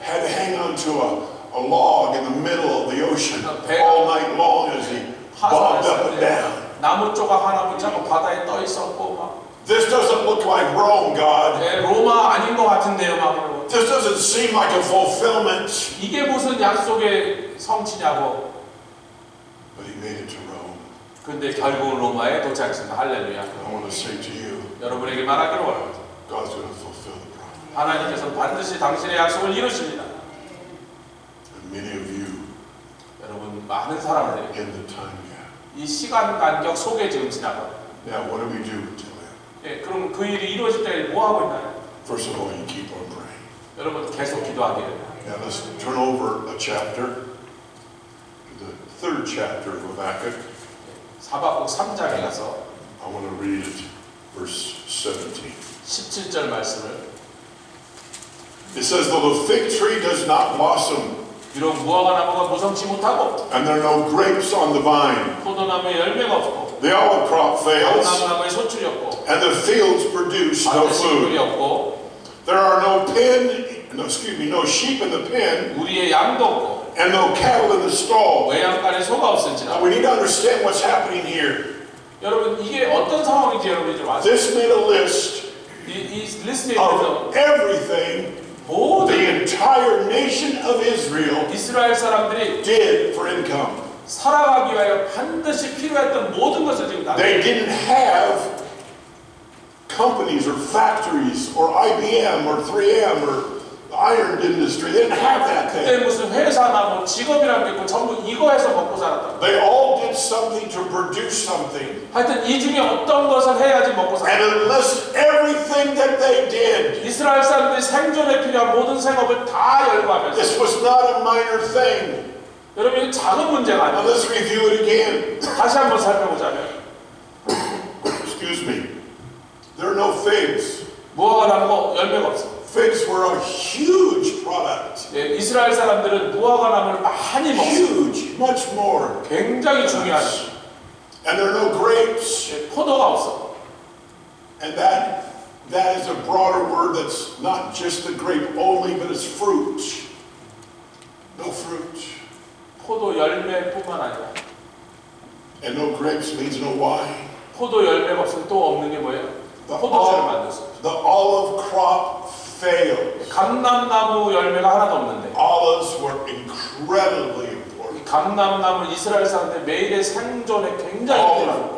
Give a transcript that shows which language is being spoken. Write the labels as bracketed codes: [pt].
[en] had to hang on to a log in the middle of the ocean all night long as he bobbed up and down. [ko] 나무 조각 하나 붙잡고 바다에 떠 있었고 막 [en] This doesn't look like Rome, God. [ko] 로마 아닌 것 같은데요 막 이러고 [en] This doesn't seem like a fulfillment. [ko] 이게 무슨 약속의 성취냐고. [en] But he made it to Rome. [ko] 근데 결국 로마에 도착했습니다. 할렐루야. [en] I want to say to you, [ko] 여러분에게 말하기를 원합니다. [en] God's going to fulfill the promise. [ko] 하나님께서 반드시 당신의 약속을 이루십니다. [en] And many of you [ko] 여러분 많은 사람들이 [en] in the time gap. [ko] 이 시간 간격 속에 지금 지나가. [en] Now, what do we do until then? [ko] 그럼 그 일이 이루어질 때 뭐 하고 있나요? [en] First of all, you keep on praying. [ko] 여러분 계속 기도하기를. [en] Now, let's turn over a chapter to the 3rd chapter of Habakkuk. [ko] 사박국 3장에 가서 [en] I want to read it, verse 17. [ko] 17절 말씀을. [en] It says, though the fig tree does not blossom, [ko] 비록 무화과 나무가 무성치 못하고 [en] and there are no grapes on the vine, [ko] 포도나무에 열매가 없고 [en] the olive crop fails, [ko] 나무나무에 소출이 없고 [en] and the fields produce no [ko] 밭에 식물이 [en] food. [ko] 없고 [en] There are no sheep in the pen, [ko] 우리의 양도 없고 [en] and no cattle in the stall. [ko] 외양간에 소가 [en] Now [ko] 없을지라. [en] we need to understand what's happening here. [ko] 여러분 이게 어떤 상황인지 여러분이 좀 아세요? [en] This made a list [ko] 이 리스트에 있어서 [en] of everything [ko] 모든 [en] the entire nation of Israel [ko] 이스라엘 사람들이 [en] did for income. [ko] 살아가기 위하여 반드시 필요했던 모든 것을 지금 다 [en] They didn't have companies or factories or IBM or 3M or the iron industry. They didn't have that [ko] 그때 [en] thing. [ko] 무슨 회사나 뭐 직업이라는 게 있고 전부 이거 해서 먹고 살았다. [en] They all did something to produce something. [ko] 하여튼 이 중에 어떤 것을 해야지 먹고 살았다. [en] And unless everything that they did, [ko] 이스라엘 사람들이 생존에 필요한 모든 생업을 다 열거하면서 [en] this was not a minor thing. [ko] 여러분 이거 작은 문제가 [en] Now [ko] 아니에요. [en] let's review it again. [ko] 다시 한번 살펴보자면 [en] Excuse me. There are no figs. [ko] 무화과 나무가 열매가 없어. [en] Figs were a huge product. [ko] 예, 이스라엘 사람들은 무화과 나무를 많이 먹어. [en] Huge, much more. [ko] 굉장히 중요한. [en] And there are no grapes. [ko] 예, 포도가 없어. [en] And that is a broader word that's not just the grape only, but it's fruit. No fruit. [ko] 포도 열매뿐만 아니라. [en] And no grapes means no wine. [ko] 포도 열매가 없으면 또 없는 게 뭐예요? 포도주를 만들 수 없어. [en] The olive crop failed. [ko] 감람나무 열매가 하나도 없는데. [en] Olives were incredibly important. [ko] 감람나무 이스라엘 사람들 매일의 생존에 굉장히 필요한.